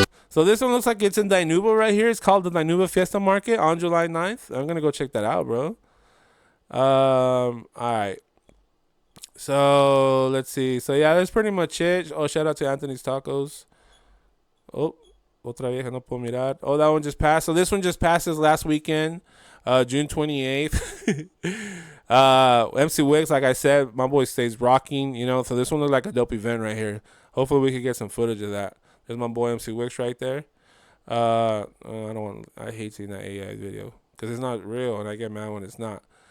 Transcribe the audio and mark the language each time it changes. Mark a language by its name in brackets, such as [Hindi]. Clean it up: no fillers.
[English] So this one looks like it's in Dinuba right here. It's called the Dinuba Fiesta Market on July 9th. I'm going to go check that out, bro. All right. So let's see. So yeah, that's pretty much it. Oh, shout out to Anthony's Tacos. [Spanish] Oh, otra vieja no puedo mirar. [English] Oh, that one just passed. So this one just passes last weekend, June 28th. MC Wicks, like I said, my boy stays rocking, you know. So this one looked like a dope event right here. Hopefully we could get some footage of that. There's my boy MC Wicks right there. I hate seeing that AI video because it's not real, and I get mad when it's not.